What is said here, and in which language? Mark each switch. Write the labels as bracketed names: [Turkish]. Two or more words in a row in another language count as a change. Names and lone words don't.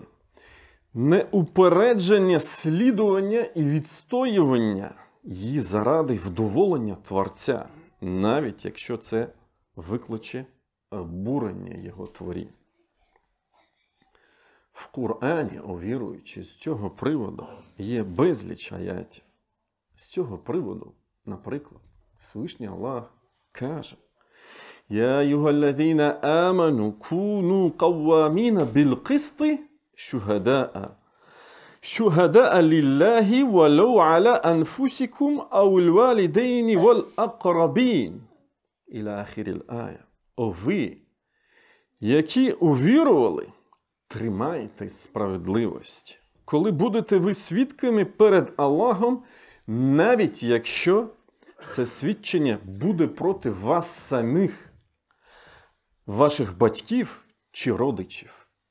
[Ukrainian] Неупередження слідування і відстоювання її заради вдоволення Творця, навіть якщо це викличе обурення його творінь. В Курані, о віруючі, з цього приводу є безліч аятів. З цього приводу, наприклад, Всевишній Аллах каже: [Arabic] «يا أيها الذين آمنوا كونوا قوامين بالقسط شهداء لله ولو على أنفسكم أو الوالدين والأقربين». إلى آخر الآية. [Ukrainian] О ви, які увірували, тримайтесь справедливості, коли будете ви свідками перед Аллахом, навіть якщо це свідчення буде проти вас самих, ваших батьків чи родичів.